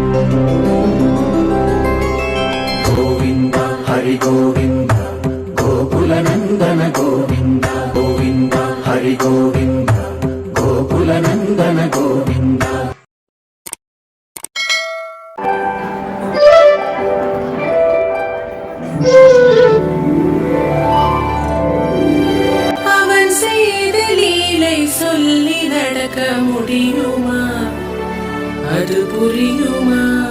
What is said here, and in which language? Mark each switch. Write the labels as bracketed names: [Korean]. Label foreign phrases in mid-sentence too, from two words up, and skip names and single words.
[Sanskrit] गोविन्द हरि गोविन्द गोकुलनन्दन गोविन्द गोविन्द हरि गोविन्द गोकुलनन्दन गोविन्द [Tamil] அவன் செய்த லீலை சொல்லி நடக்க முடியுமா? அது புரியுமா?